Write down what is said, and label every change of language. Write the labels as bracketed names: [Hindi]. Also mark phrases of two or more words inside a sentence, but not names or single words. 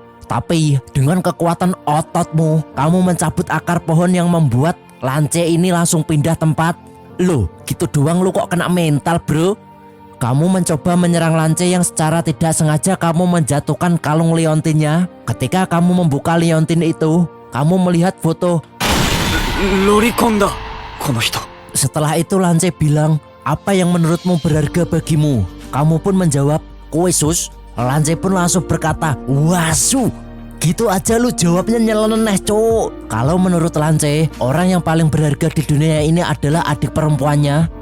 [Indonesian] Tapi dengan kekuatan ototmu, kamu mencabut akar pohon yang membuat Lance ini langsung pindah tempat. Loh, gitu doang lu kok kena mental, bro? Kamu mencoba menyerang Lance yang secara tidak sengaja kamu menjatuhkan kalung liontinnya. Ketika kamu membuka liontin itu, kamu melihat foto. [Japanese] ロリコンだこの人。 [Indonesian] Setelah itu Lance bilang, apa yang menurutmu berharga bagimu? Kamu pun menjawab, kue sus. Lance pun langsung berkata, wasu. Gitu aja lu jawabnya nyeleneh cuk. Kalau menurut Lance, orang yang paling berharga di dunia ini adalah adik perempuannya.